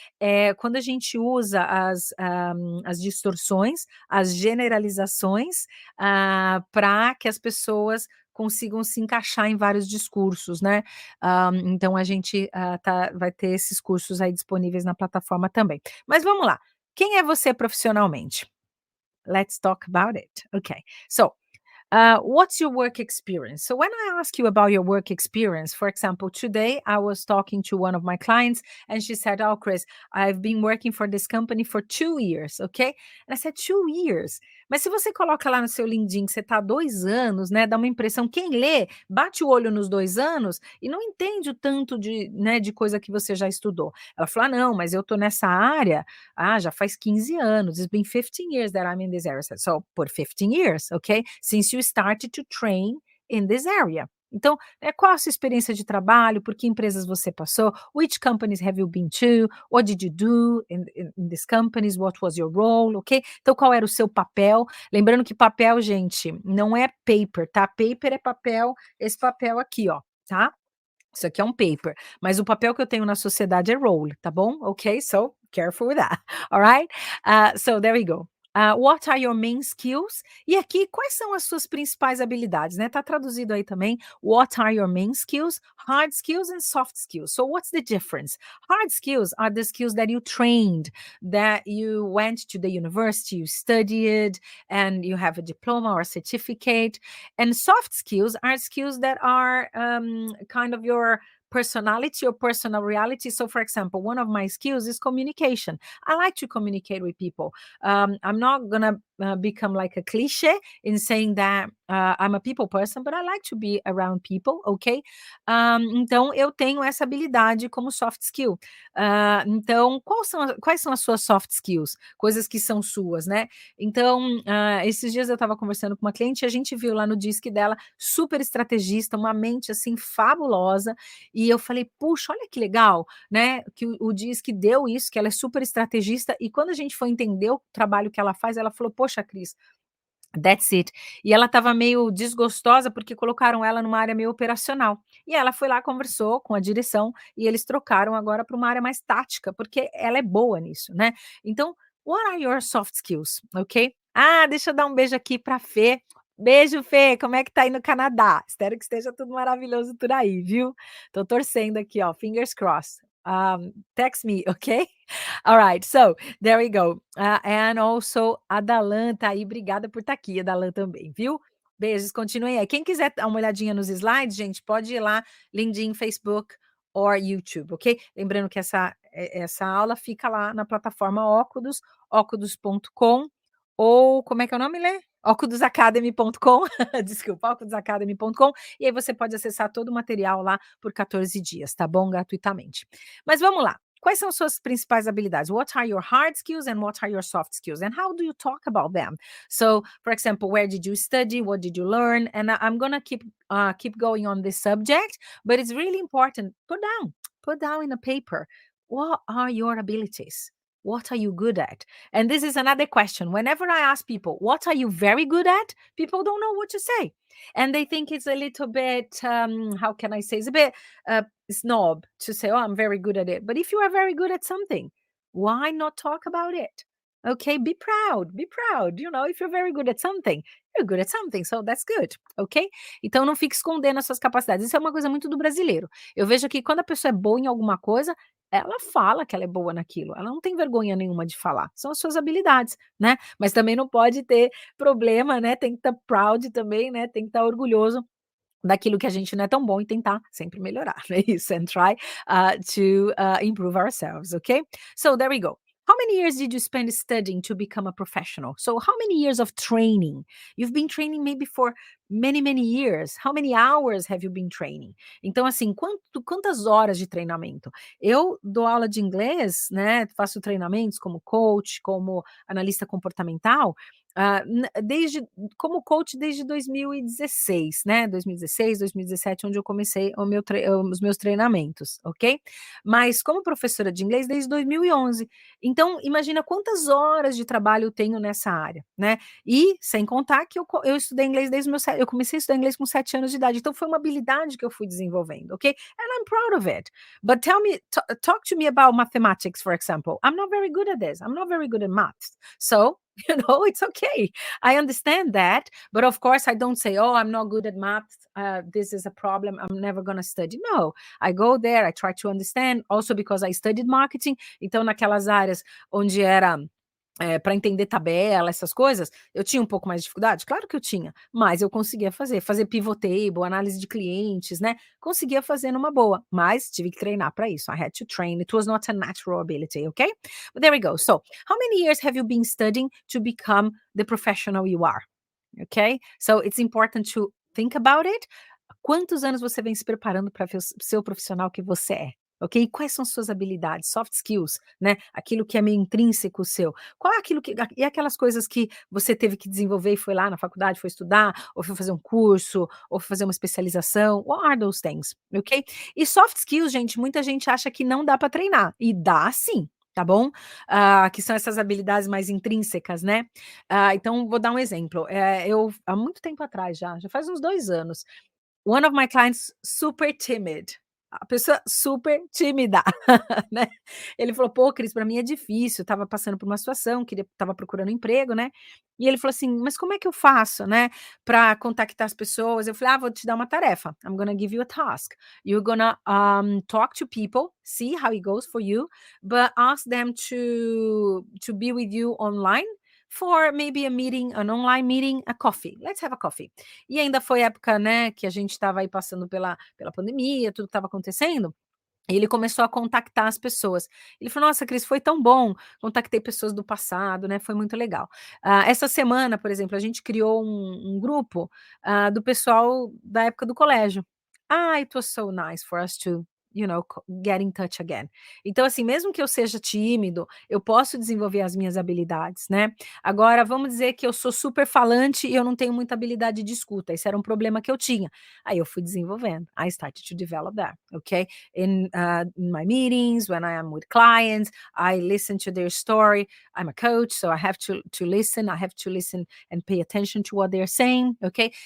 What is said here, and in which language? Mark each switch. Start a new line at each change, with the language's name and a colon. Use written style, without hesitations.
Portuguese: É quando a gente usa as distorções, as generalizações, para que as pessoas consigam se encaixar em vários discursos, né. Então a gente, vai ter esses cursos aí disponíveis na plataforma também. Mas vamos lá, quem é você profissionalmente?
English: Let's talk about it. Okay. So, what's your work experience? So, when I ask you about your work experience, for example, today I was talking to one of my clients and she said, "Oh, Chris, I've been working for this company for 2 years." Okay. And I said, 2 years.
Portuguese: Mas se você coloca lá no seu LinkedIn que você está há 2 anos, né? Dá uma impressão. Quem lê, bate o olho nos 2 anos e não entende o tanto de, né, de coisa que você já estudou. Ela falou: não, mas eu tô nessa área já faz 15 anos.
English: It's been 15 years that I'm in this area. So, put 15 years, okay? Since you started to train in this area.
Portuguese: Então, qual a sua experiência de trabalho? Por que empresas você passou?
English: Which companies have you been to? What did you do in these companies? What was your role? Ok?
Portuguese: Então, qual era o seu papel? Lembrando que papel, gente, não é paper, tá? Paper é papel, esse papel aqui, ó, tá? Isso aqui é um paper, mas o papel que eu tenho na sociedade é role, tá bom?
English: Ok, so careful with that. Alright? So there we go. What are your main skills?
Portuguese: E aqui, quais são as suas principais habilidades, né? Tá traduzido aí também.
English: What are your main skills? Hard skills and soft skills. So what's the difference? Hard skills are the skills that you trained, that you went to the university, you studied, and you have a diploma or certificate. And soft skills are skills that are kind of your personality or personal reality. So, for example, one of my skills is communication. I like to communicate with people. I'm not gonna become like a cliché in saying that I'm a people person, but I like to be around people, ok?
Portuguese: Então, eu tenho essa habilidade como soft skill. Então, quais são as suas soft skills? Coisas que são suas, né? Então, esses dias eu estava conversando com uma cliente e a gente viu lá no disque dela, super estrategista, uma mente assim fabulosa, e eu falei, puxa, olha que legal, né? Que o disque deu isso, que ela é super estrategista, e quando a gente foi entender o trabalho que ela faz, ela falou, poxa, Cris,
English: that's it.
Portuguese: E ela estava meio desgostosa porque colocaram ela numa área meio operacional. E ela foi lá, conversou com a direção e eles trocaram agora para uma área mais tática, porque ela é boa nisso, né?
English: Então, what are your soft skills, ok?
Portuguese: Deixa eu dar um beijo aqui para Fê. Beijo, Fê. Como é que tá aí no Canadá? Espero que esteja tudo maravilhoso por aí, viu? Tô torcendo aqui, ó.
English: Fingers crossed. Text me, ok? All right, so there we go. And also,
Portuguese: a Dalan tá aí, obrigada por estar aqui, a Dalan também, viu? Beijos, continuem aí. Quem quiser dar uma olhadinha nos slides, gente, pode ir lá, LinkedIn, Facebook or YouTube, ok? Lembrando que essa aula fica lá na plataforma Ócudos, ócudos.com, ou como é que é o nome, Lê? Ócudosacademy.com, desculpa, ócudosacademy.com, e aí você pode acessar todo o material lá por 14 dias, tá bom? Gratuitamente. Mas vamos lá. Quais são suas principais habilidades?
English: What are your hard skills and what are your soft skills? And how do you talk about them? So, for example, where did you study? What did you learn? And I'm gonna keep going on this subject, but it's really important. Put down in a paper. What are your abilities? What are you good at? And this is another question. Whenever I ask people, what are you very good at? People don't know what to say. And they think it's a little bit, how can I say? It's a bit snob to say, oh, I'm very good at it. But if you are very good at something, why not talk about it? Okay, be proud, be proud. You know, if you're very good at something, you're good at something, so that's good, ok?
Portuguese: Então não fique escondendo as suas capacidades. Isso é uma coisa muito do brasileiro. Eu vejo que quando a pessoa é boa em alguma coisa, ela fala que ela é boa naquilo. Ela não tem vergonha nenhuma de falar. São as suas habilidades, né? Mas também não pode ter problema, né? Tem que estar proud também, né? Tem que estar orgulhoso daquilo que a gente não é tão bom e tentar sempre melhorar, né?
English: Isso, and try to improve ourselves, okay? So there we go. How many years did you spend studying to become a professional? So how many years of training? You've been training maybe for many, many years. How many hours have you been training?
Portuguese: Então, assim, quantas horas de treinamento? Eu dou aula de inglês, né? Faço treinamentos como coach, como analista comportamental, desde como coach desde 2016, né, 2016, 2017, onde eu comecei os meus treinamentos, ok? Mas como professora de inglês desde 2011. Então, imagina quantas horas de trabalho eu tenho nessa área, né? E sem contar que eu estudei inglês eu comecei a estudar inglês com 7 anos de idade, então foi uma habilidade que eu fui desenvolvendo, ok?
English: And I'm proud of it. But talk to me about mathematics, for example. I'm not very good at this. I'm not very good at maths. So it's okay. I understand that. But of course, I don't say, oh, I'm not good at math. This is a problem. I'm never going to study. No, I go there. I try to understand. Also because I studied marketing.
Portuguese: Então, naquelas áreas onde era para entender tabela, essas coisas, eu tinha um pouco mais de dificuldade? Claro que eu tinha, mas eu conseguia fazer pivot table, análise de clientes, né? Conseguia fazer numa boa, mas tive que treinar para isso.
English: I had to train. It was not a natural ability, okay? But there we go. So, how many years have you been studying to become the professional you are? Okay? So, it's important to think about it.
Portuguese: Quantos anos você vem se preparando para ser o profissional que você é? Ok? E quais são suas habilidades, soft skills, né? Aquilo que é meio intrínseco seu. Qual é aquilo e aquelas coisas que você teve que desenvolver e foi lá na faculdade, foi estudar, ou foi fazer um curso, ou foi fazer uma especialização?
English: What are those things?
Portuguese: Ok? E soft skills, gente, muita gente acha que não dá para treinar. E dá sim. Tá bom? Que são essas habilidades mais intrínsecas, né? Então, vou dar um exemplo. Eu, há muito tempo atrás já faz uns 2 anos,
English: one of my clients super timid,
Portuguese: a pessoa super tímida, né. Ele falou: "Pô, Cris, para mim é difícil, estava passando por uma situação, estava procurando emprego, né". E ele falou assim: "Mas como é que eu faço, né, para contactar as pessoas?". Eu falei: "Ah, vou te dar uma tarefa.
English: I'm gonna give you a task. You're gonna, talk to people, see how it goes for you, but ask them to be with you online for maybe a meeting, an online meeting, a coffee. Let's have a coffee".
Portuguese: E ainda foi época, né, que a gente estava aí passando pela pandemia, tudo estava acontecendo, Ele começou a contactar as pessoas. Ele falou: "Nossa, Cris, foi tão bom, contactei pessoas do passado, né, foi muito legal". Essa semana, por exemplo, a gente criou um grupo, do pessoal da época do colégio.
English: It was so nice for us to, get in touch again.
Portuguese: Então, assim, mesmo que eu seja tímido, eu posso desenvolver as minhas habilidades, né. Agora, vamos dizer que eu sou super falante e eu não tenho muita habilidade de escuta, esse era um problema que eu tinha. Aí eu fui desenvolvendo.
English: I started to develop that, ok? In my meetings, when I am with clients, I listen to their story. I'm a coach, so I have to listen. I have to listen and pay attention to what they're saying, ok?